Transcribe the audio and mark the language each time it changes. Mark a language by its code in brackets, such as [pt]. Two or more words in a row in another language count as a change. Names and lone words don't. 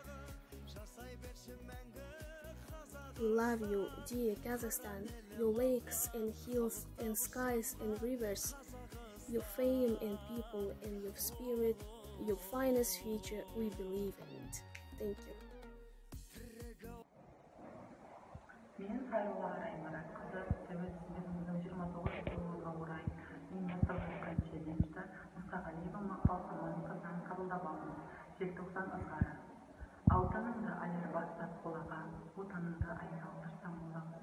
[en] We love you, dear Kazakhstan, your lakes and hills and skies and rivers, your fame and people and your spirit, your finest future, we believe in it. Thank you. [kk] Мен Хайрулла Раймарат қызы тәуелсіздігіміздің 29 жылдығына орай ұйымдастырылып жатқан челленджді Мұстағалиева Мақпал Аманқызынан қабылдап алдым. Желтоқсан ызғары. алтыныңды айыр бастап қолаға, отаныңды айналдырсам оламын.